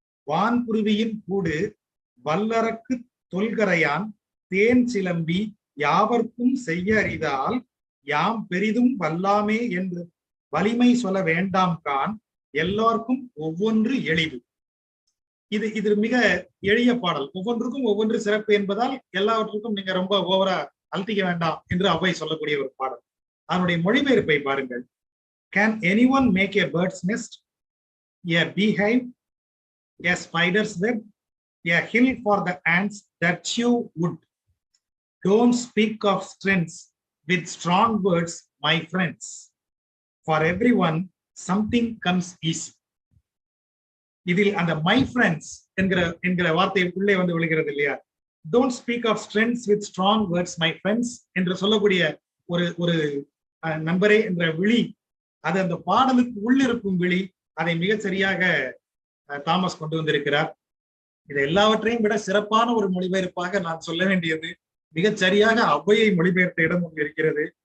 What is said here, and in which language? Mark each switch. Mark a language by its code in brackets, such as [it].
[ta] வான்குருவியின் கூடு வல்லரக்கு தொல்கரையான் தேன் சிலம்பி யாவர்க்கும் செய்ய அறிதால் யாம் பெரிதும் வல்லாமே என்று வலிமை சொல்ல வேண்டாம் கான் எல்லாருக்கும் ஒவ்வொன்று எளிது. இது மிக எளிய பாடல். ஒவ்வொன்றுக்கும் ஒவ்வொன்று சிறப்பு என்பதால் எல்லாவற்றுக்கும் நீங்க ரொம்ப ஓவரா அழுத்திக்க வேண்டாம் என்று ஔவை சொல்லக்கூடிய ஒரு பாடல். அதனுடைய மொழிபெயர்ப்பை பாருங்கள். [en] Can anyone make a bird's nest, a beehive, a spider's web, a hill for the ants that chew wood? Don't speak of strengths with strong words, my friends. For everyone, something comes easy. [ta] இதில் அந்த [en] my friends [ta] என்கிற வார்த்தை உள்ளே வந்து விழுகிறது இல்லையா? [en] don't speak of strengths with strong words my friends [ta] என்று சொல்லக்கூடிய ஒரு நண்பரே என்ற விழி, அது அந்த பாடலுக்கு உள்ளிருக்கும் விழி. அதை மிக சரியாக தாமஸ் கொண்டு வந்திருக்கிறார். இது எல்லாவற்றையும் விட சிறப்பான ஒரு மொழிபெயர்ப்பாக நான் சொல்ல வேண்டியது மிகச் சரியாக ஔவையை மொழிபெயர்த்த இடம் ஒன்று இருக்கிறது.